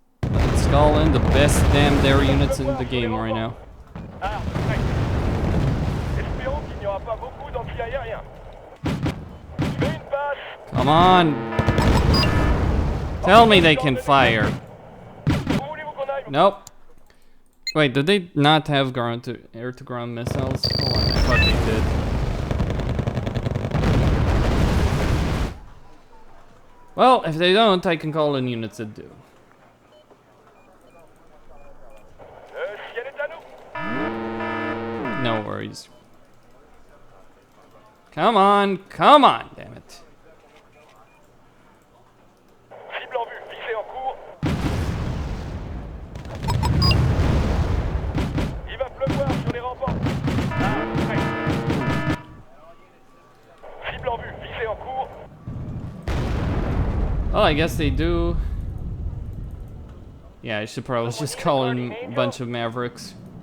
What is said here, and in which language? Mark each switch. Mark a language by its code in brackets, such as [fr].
[en] Let's call in the best damn air units in the game right now. [fr] Ah, ouais. Espérons qu'il n'y aura pas beaucoup d'anti-aériens. Je fais une passe. [en] Come on! Tell me they can fire. [fr] Où voulez-vous qu'on aille? [en] Nope. Wait, did they not have ground to air-to-ground missiles? Hold on, I thought they did. Well, if they don't, I can call in units that do. [fr] Ciel est à nous. [en] No worries. Come on, damn it. [fr] Cible en vue, visée en cours. Il va pleuvoir sur les remparts. Ah, prêt. Cible en vue, visée en cours. [en] Well, I guess they do. Yeah, I should probably just call in a bunch of Mavericks.